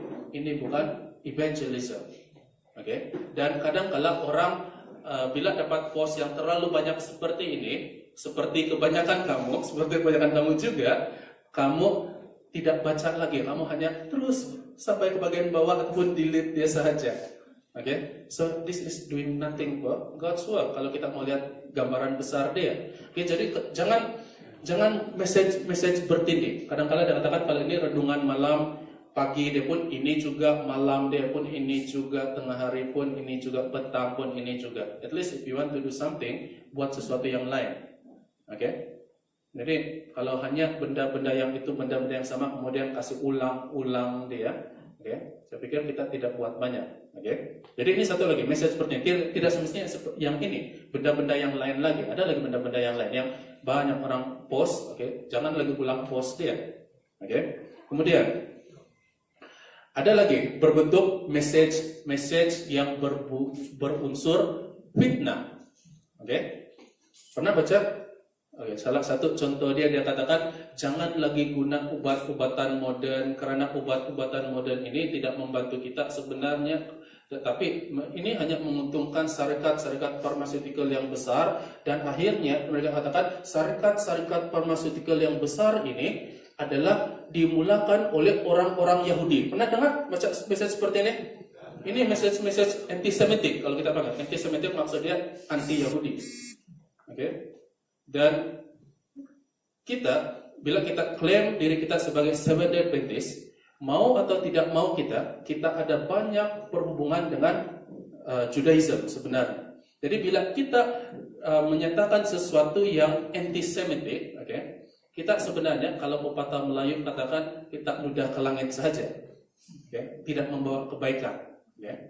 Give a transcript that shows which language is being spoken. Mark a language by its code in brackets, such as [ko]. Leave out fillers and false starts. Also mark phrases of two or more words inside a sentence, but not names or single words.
[ms] Ini bukan evangelism, okay? Dan kadang-kala orang bila dapat post yang terlalu banyak seperti ini, seperti kebanyakan kamu juga, kamu tidak baca lagi, kamu hanya terus sampai ke bagian bawah ataupun delete dia sahaja. [en] Okay, so this is doing nothing for God's work. [ms] Kalau kita mau lihat gambaran besar dia, okay, jadi jangan message bertindih. Kadang-kala dia katakan kalau ini renungan malam, pagi dia pun ini juga, malam dia pun ini juga, tengah hari pun ini juga, petang pun ini juga. [en] At least if you want to do something, [ms] buat sesuatu yang lain. Okay? Jadi kalau hanya benda-benda yang itu, benda-benda yang sama, kemudian kasih ulang-ulang dia, okay? Saya pikir kita tidak buat banyak. Okay? Jadi ini satu lagi message seperti ini. Tidak semestinya yang ini, benda-benda yang lain lagi. Ada lagi benda-benda yang lain yang banyak orang post. Okay? Jangan lagi ulang post dia. Okay? Kemudian ada lagi berbentuk message yang berunsur fitnah. Okay? Pernah baca? Okay, salah satu contoh dia katakan jangan lagi guna obat-obatan modern karena obat-obatan modern ini tidak membantu kita sebenarnya, tetapi ini hanya menguntungkan syarikat-syarikat farmaseutical yang besar, dan akhirnya mereka katakan syarikat-syarikat farmaseutical yang besar ini adalah dimulakan oleh orang-orang Yahudi. Pernah dengar baca message seperti ini? Ini message anti-Semitik. Kalau kita panggil anti-Semitik maksudnya anti-Yahudi. Okay? Dan bila kita klaim diri kita sebagai Seventh-day Adventist, mau atau tidak mau kita ada banyak perhubungan dengan Judaism sebenarnya. Jadi bila kita menyatakan sesuatu yang anti-Semitik, okay, kita sebenarnya kalau pepatah Melayu katakan kita ludah ke langit saja, okay, tidak membawa kebaikan, okay.